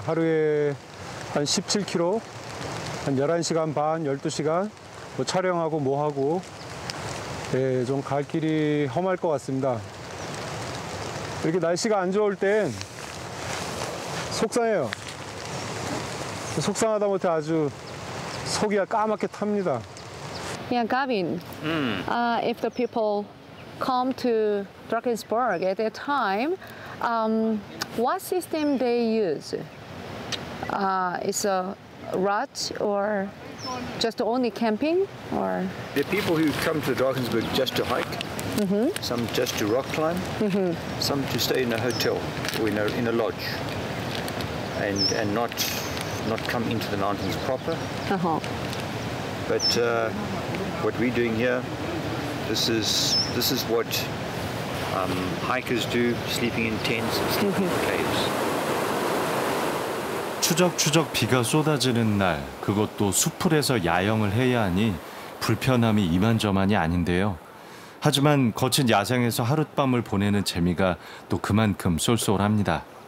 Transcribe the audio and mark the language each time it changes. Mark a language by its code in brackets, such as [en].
[ko] 하루에 한 17km, 한 11시간 반, 12시간 뭐 촬영하고 뭐 하고 네, 좀 갈 길이 험할 것 같습니다. 이렇게 날씨가 안 좋을 땐 속상해요. 속상하다 못해 아주 속이 까맣게 탑니다. [en] Yeah, Gavin. If the people come to Drakensberg at that time, what system they use? It's a rut or just only camping, or? There are people who come to Drakensberg just to hike, some just to rock climb, some to stay in a hotel or in a lodge, and not come into the mountains proper. But what we're doing here, this is what hikers do, sleeping in tents, sleeping in caves. [ko] 추적추적 비가 쏟아지는 날, 그것도 수풀에서 야영을 해야 하니 불편함이 이만저만이 아닌데요. 하지만 거친 야생에서 하룻밤을 보내는 재미가 또 그만큼 쏠쏠합니다.